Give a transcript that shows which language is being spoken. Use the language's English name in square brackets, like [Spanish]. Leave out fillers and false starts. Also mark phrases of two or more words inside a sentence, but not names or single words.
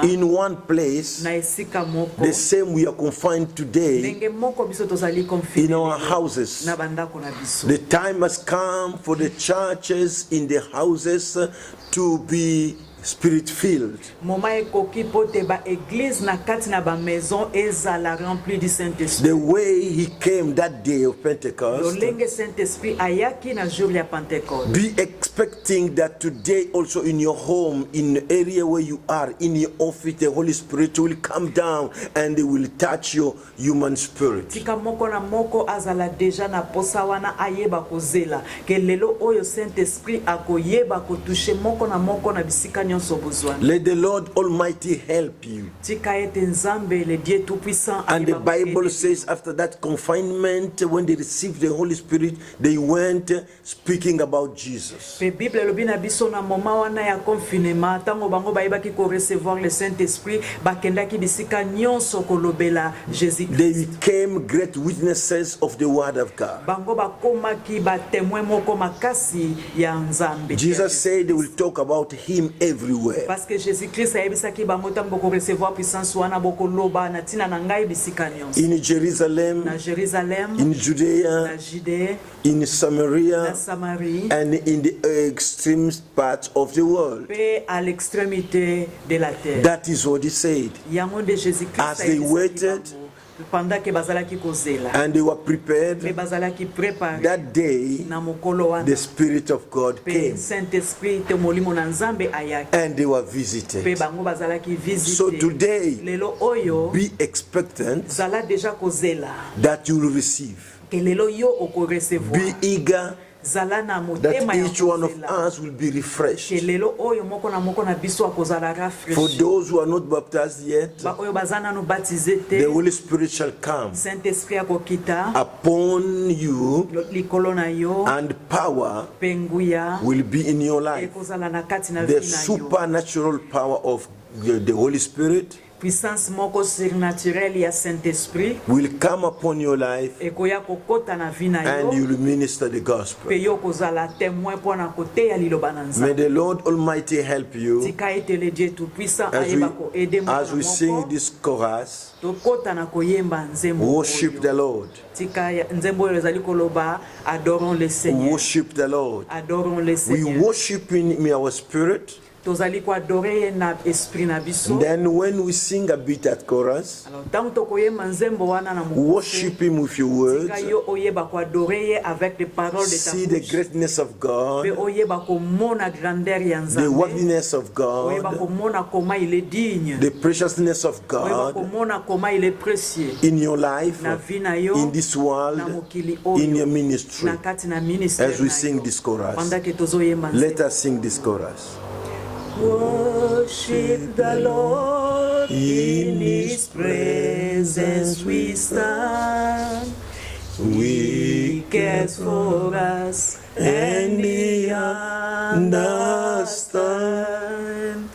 [English] in one place, [Lingala] na esika moko. [English] the same we are confined today [Lingala] Ndenge moko biso tozali [English] in [Lingala] confiné [English] our houses. [Lingala] na bandako na biso. [English] The time has come for the churches in the houses to be spirit filled. [Lingala] Moma ekoki pote ba église na kati na ba maison ezala [French] rempli du Saint-Esprit. [English] The way he came that day of Pentecost, [Lingala] Lolenge Saint-Esprit ayaki na jour ya Pentecôte. [English] be expecting that today also in your home, in the area where you are, in your office, the Holy Spirit will come down and they will touch your human spirit. [Lingala] Tika moko na moko azala deja na posa wana ayeba kozela ke lelo oyo Saint-Esprit akoyeba kotouche moko na bisika nyonso bozwana. [English] Let the Lord Almighty help you. [Lingala] Tika ete Nzambe [French] le Dieu tout-puissant [English] And the [Lingala] ayeba [English] Bible [Lingala] kokende. [English] says after that confinement, when they received the Holy Spirit, they went speaking about Jesus. [Lingala] Pe Bible lobi na biso na moma wana ya confinement tango bango bayebaki ko [French] recevoir le Saint-Esprit [Lingala] bakendaki bisika nyonso kolobela Jésus [English] They [Lingala] Christ. [English] became great witnesses of the Word of God. [Lingala] Bango bakomaki ba témoin moko makasi ya Nzambe. [English] Jesus said they will talk about Him everywhere. [French] Parce que [Lingala] Jésus-Christ ayebisaki bango tango boko [French] recevoir puissance [Lingala] wana boko loba na tina na ngai bisika nyonso. [English] In Jerusalem, [Lingala] Na Jérusalem, [English] in [Lingala] na [English] Judea, [Lingala] Judée, [English] in [Lingala] na [English] Samaria, [Lingala] Samarie, [English] and in the extreme parts of the world. [French] pe à l'extrémité de la terre. [English] That is what He said. [Lingala] Yango de Jésus-Christ [English] As they [Lingala] ayebisaki [English] waited, [Lingala] bango. [French] pendant que [Lingala] bazalaki kozela [English] And they were [Lingala] me [English] prepared. [Lingala] bazalaki préparé [English] That day, [Lingala] na mokolo wana [English] the Spirit of God [Lingala] pe [English] came [Lingala] Saint-Esprit te molimo na Nzambe ayaki [English] and they were [Lingala] pe [English] visited. [Lingala] bango bazalaki [English] So [Lingala] visité [English] today, [Lingala] lelo oyo [English] be expectant [Lingala] zala déjà kozela [English] that you will receive. [Lingala] ke lelo yo okorecevoir [English] Be eager [Lingala] zala na [English] that [Lingala] motema ya [English] each one of [Lingala] kozela [English] us will be [Lingala] ke [English] refreshed. [Lingala] lelo oyo moko na biso akozala [English] For [Lingala] rafraîchi [English] those who are not baptized yet, [Lingala] ba oyo baza nanu baptisé te [English] the Holy Spirit shall come [Lingala] Saint-Esprit akokita [English] upon you, [Lingala] likolo na yo [English] and power [Lingala] pe nguya [English] will be in your life. [Lingala] ekozala na kati na [English] The [Lingala] vi na yo [English] supernatural power of the Holy Spirit [Lingala] puissance moko surnaturelle ya Saint-Esprit [English] will come upon your life, [Lingala] ekoya kokota na vi na [English] and [Lingala] yo [English] you will minister the gospel. [Lingala] pe yo kozala témoin mpona koteya liloba na [English] May [Lingala] Nzambe [English] the Lord Almighty help you [Lingala] tika ete [French] le Dieu tout-puissant [English] as [Lingala] ayeba koede [English] as we sing [Lingala] moko [English] this chorus. [Lingala] tokota na koyemba nzembo [English] Worship the [Lingala] oyo [English] Lord. [Lingala] tika nzembo oyo ezali koloba [French] adorons le Seigneur [English] Worship the Lord. [French] adorons le [English] We [French] Seigneur [English] worship in our spirit. [Lingala] tozali koadore ye na esprit na biso [English] And then when we sing a bit at chorus, [Lingala] alors ntango tokoyemba nzembo wana na mokuse [English] worship Him with your words. [Lingala] tika yo oyeba koadore ye [French] avec les paroles de ta [English] See the [French] bouche [English] greatness of [Lingala] pe [English] God, [Lingala] oyeba komona grandeur ya [English] the [Lingala] Nzambe [English] worthiness of [Lingala] oyeba [English] God, [French] komona comment il est digne [English] the preciousness of [Lingala] oyeba [English] God [French] komona comment il est précieux [English] in your life, [Lingala] na vie na yo [English] in this [Lingala] na [English] world, [Lingala] mokili [English] in your [Lingala] oyo [English] ministry. [Lingala] na kati na ministère [English] As we [Lingala] na [English] sing [Lingala] yo. [English] this chorus, [French] pendant que tozoyemba [English] let [Lingala] nzembo. [English] us sing this chorus. Worship the Lord in His presence we stand. He cares for us and He understands.